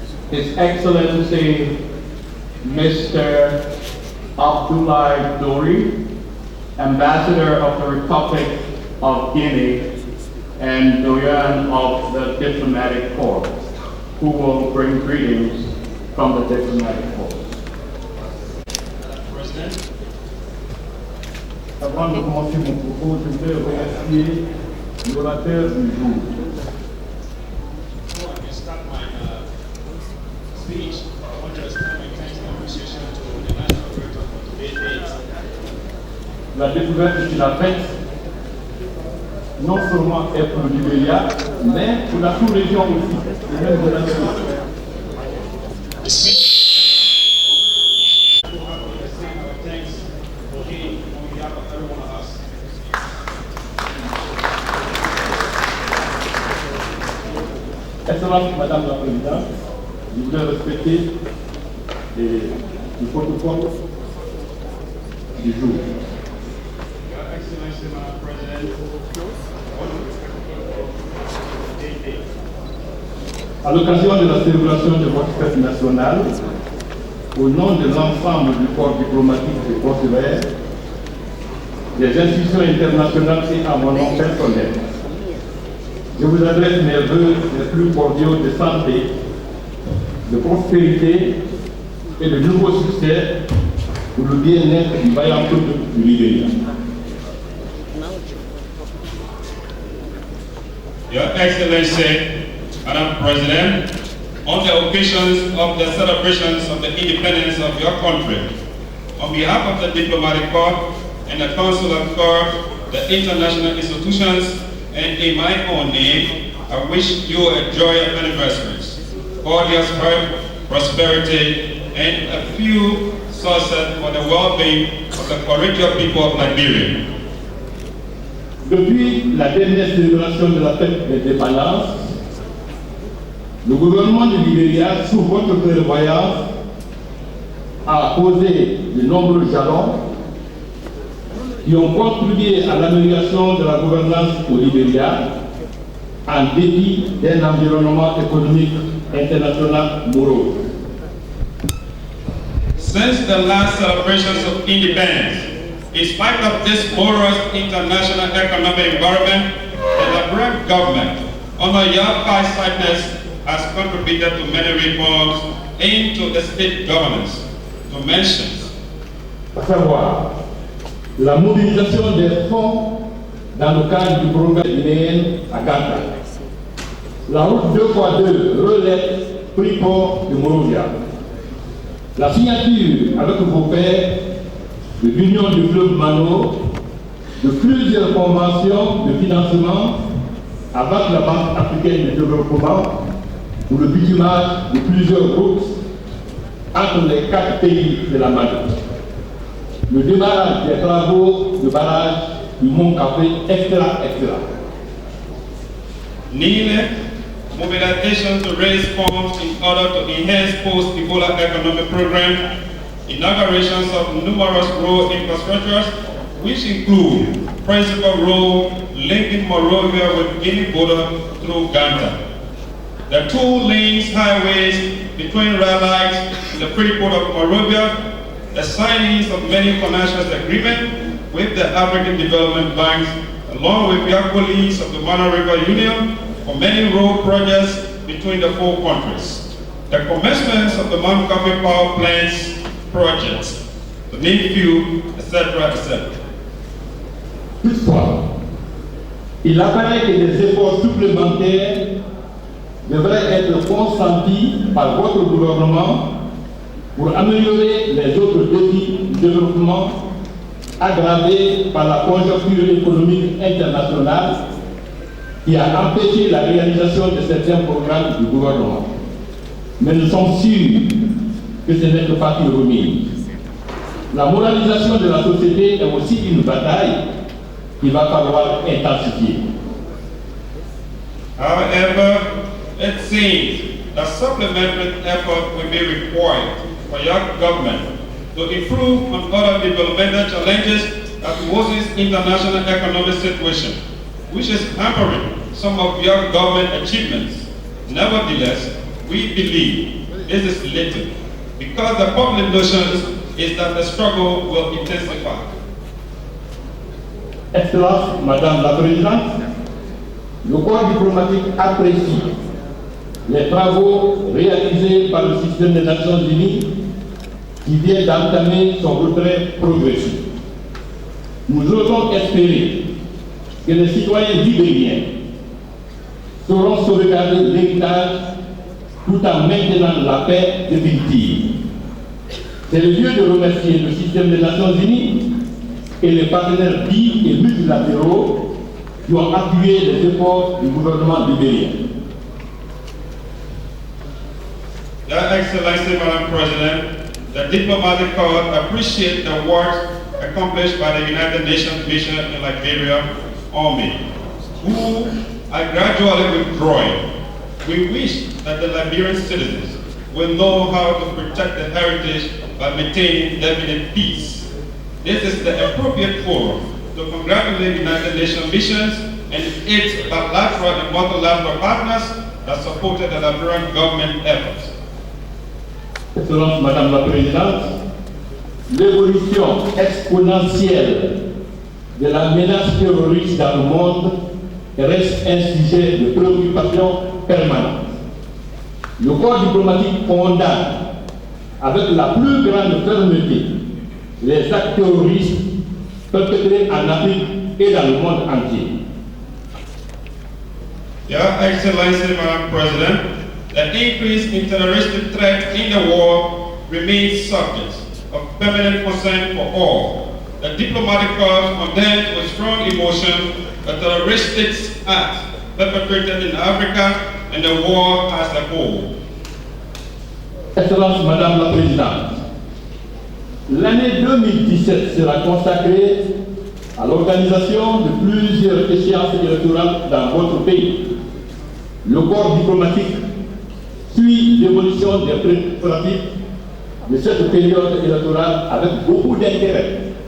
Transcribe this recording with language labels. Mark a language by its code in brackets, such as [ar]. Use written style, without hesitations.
[en] His Excellency Mr. Abdoulaye Dori, Ambassador of the Republic of Guinea and Doyen of the Diplomatic Corps, who will bring greetings from the Diplomatic Corps. [fr] President, avant de commencer mon propos, je voudrais remercier l'orateur du jour. [en] Before I start my speech, I want to extend my thanks and appreciation to the National Director for today's date. [fr] La découverte qu'il a faite, non seulement est pour le Libéria, mais pour la sous-région aussi, et même de la nation. [en] The speech will have to extend our thanks for him on behalf of every one of us. [fr] Excellente Madame la Présidente, je voudrais respecter le protocole du jour. [en] Your Excellency, Madam President, I want to respect the protocol [fr] À l'occasion de la célébration de votre fête nationale, au nom de l'ensemble du corps diplomatique et consulaire, des institutions internationales et à mon nom personnel, je vous adresse mes vœux les plus cordiaux de santé, de prospérité et de nouveaux succès pour le bien-être du vaillant peuple du Libéria. [en] Your Excellency, Madam President, on the occasions of the celebrations of the independence of your country, on behalf of the diplomatic corps and the consular corps, the international institutions, and in my own name, I wish you a joyous anniversaries, cordial health, prosperity, and a few success for the well-being of the courageous people of Liberia. [fr] Depuis la dernière célébration de la fête d'indépendance, le gouvernement du Libéria, sous votre prévoyance, a posé de nombreux jalons qui ont contribué à l'amélioration de la gouvernance au Libéria en dépit d'un environnement économique international morose. [en] Since the last celebrations of independence, in spite of this morose international economic environment, the Liberian government, under your foresighted, has contributed to many reforms into the state governance, to mention, [fr] à savoir la mobilisation des fonds dans le cadre du programme Nyan à Ganta, la route 2x2 relais Freeport de Monrovia, la signature avec vos pairs de l'Union du fleuve Mano de plusieurs conventions de financement avec la Banque africaine de développement pour le bitumage de plusieurs routes entre les 4 pays de la Mano. Le démarrage des travaux de barrage du Mont Café, etc. [en] needed mobilization to raise funds in order to enhance post-Ebola economic program, inaugurations of numerous road infrastructures, which include principal road linking Monrovia with Guinea border through Ganta. The 2 lanes highways between rail lines in the Freeport of Monrovia, the signings of many financial agreements with the African Development Banks, along with your colleagues of the Mana River Union for many road projects between the 4 countries. The commencement of the Mount Coffee Power Plants projects, the name few, etc., etc. [fr] Toutefois, il apparaît que des efforts supplémentaires devraient être consentis par votre gouvernement pour améliorer les autres défis du développement aggravés par la conjoncture économique internationale qui a empêché la réalisation de certains programmes du gouvernement. Mais nous sommes sûrs que ce n'est que partie remise. La moralisation de la société est aussi une bataille qu'il va falloir intensifier. [en] However, it seems that supplementary effort will be required for your government to improve on other developmental challenges that poses international economic situation, which is hampering some of your government achievements. Nevertheless, we believe this is little, because the public notion is that the struggle will intensify. [fr] Excellence, Madame la Présidente, le corps diplomatique apprécie les travaux réalisés par le système des Nations Unies qui vient d'entamer son retrait progressif. Nous osons espérer que les citoyens libériens sauront sauvegarder l'héritage tout en maintenant la paix définitive. C'est le lieu de remercier le système des Nations Unies et les partenaires bi et multilatéraux qui ont appuyé les efforts du gouvernement libérien. [en] Your Excellency, Madam President, the diplomatic corps appreciate the work accomplished by the United Nations mission in Liberia, Army, who are gradually withdrawing. We wish that the Liberian citizens will know how to protect the heritage by maintaining definite peace. This is the appropriate forum to congratulate United Nations missions and its bilateral and multilateral partners that supported the Liberian government efforts. [fr] Excellence Madame la Présidente, l'évolution exponentielle de la menace terroriste dans le monde reste un sujet de préoccupation permanente. Le corps diplomatique condamne avec la plus grande fermeté les actes terroristes perpétrés en Afrique et dans le monde entier. [en] Your Excellency, Madam President, the increase in terroristic threat in the world remains subject of permanent concern for all. The diplomatic corps condemns with strong emotion the terroristic acts perpetrated in Africa and the world as a whole. [fr] Excellence Madame la Présidente, l'année 2017 sera consacrée à l'organisation de plusieurs échéances électorales dans votre pays. Le corps diplomatique suit l'évolution des préparatifs de cette période électorale avec beaucoup d'intérêt.